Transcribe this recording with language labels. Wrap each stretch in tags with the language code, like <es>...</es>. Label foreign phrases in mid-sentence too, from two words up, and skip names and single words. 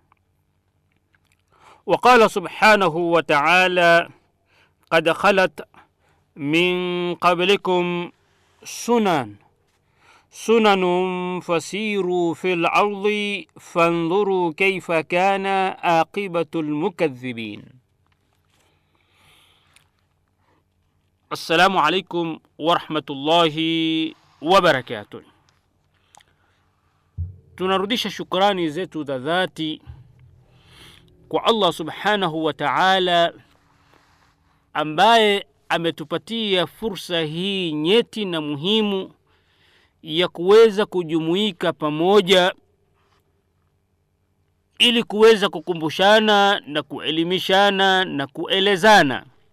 <ar>وقال سبحانه وتعالى: قد خلت من قبلكم سنن فسيروا في الأرض فانظروا كيف كان عاقبة المكذبين. السلام عليكم ورحمة الله وبركاته.</ar> <sw>Tunarudisha shukrani zetu za dhati kwa Allah</sw> <ar>سبحانه وتعالى</ar> <sw>ambaye ametupatia fursa hii nyeti na muhimu ya kuweza kujumuika pamoja ili kuweza kukumbushana na kuelimishana na kuelezana.</sw>